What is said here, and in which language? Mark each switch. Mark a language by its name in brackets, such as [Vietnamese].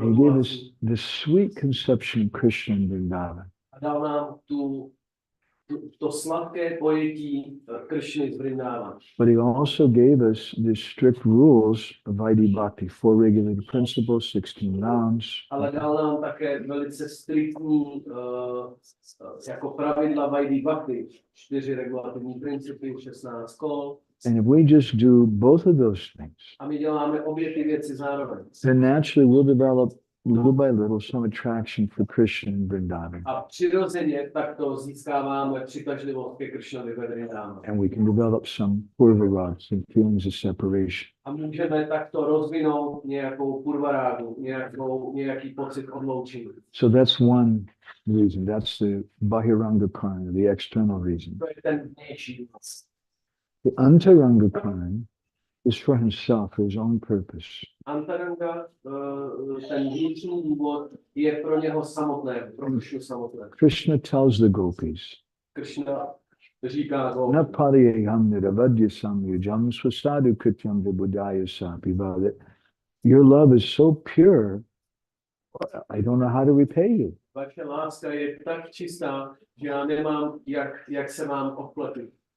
[English] He gave us the sweet conception of Krishna in Vrindavan. [Czech] a dal nám to sladké pojetí Krishny z Vrindavan. [English] But he also gave us the strict rules of Vaidhi Bhakti, 4 regulated principles, 16 rounds. [Czech] Ale dal nám také velice striktní jako pravidla Vaidhi Bhakti, 4 regulativní principy, 16 kol. [English] And if we just do both of those things, [Czech] A my děláme obě ty věci zároveň. [English] then naturally we'll develop little by little some attraction for Krishna in Vrindavan. [Czech] A přirozeně takto získáváme přitažlivost ke Krishnovi ve Vrindavanu. [English] And we can develop some purvaras and feelings of separation. [Czech] A můžeme takto rozvinout nějakou purvarágu, nějaký pocit odloučení. [English] So that's one reason. That's the Bahiranga Karna, the external reason. [Czech] To je ten vnější důvod. [English] The Antaranga Karna is for himself, for his own purpose. [Czech] Antaranga, ten vnitřní důvod, je pro něho samotné, pro Krishnu samotné. [English] Krishna tells the gopis, [Czech] Krishna říká [Sanskrit] "Na pariyam niravadya samyujam swasadu krityam vibudaya sapiva," [English] that your love is so pure, I don't know how to repay you. [Czech] Vaše láska je tak čistá, že já nemám, jak se vám odplatit.